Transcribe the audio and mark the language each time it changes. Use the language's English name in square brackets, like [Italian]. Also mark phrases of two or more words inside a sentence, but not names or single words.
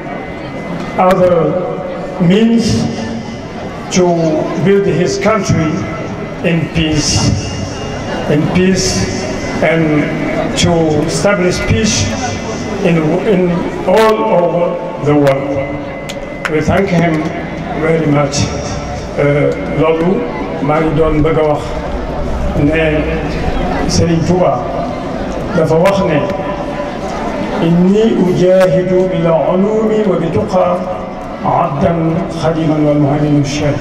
[English] other means to build his country in peace, and to establish peace in all over the world. We thank him very much. [Wolof] Loolu maa ngi doon bëgg a wax ne Serigne Touba dafa wax ne [Arabic] إني أجاهد بالعلوم وبالتقى عبداً خادماً والمهيمن شهيد.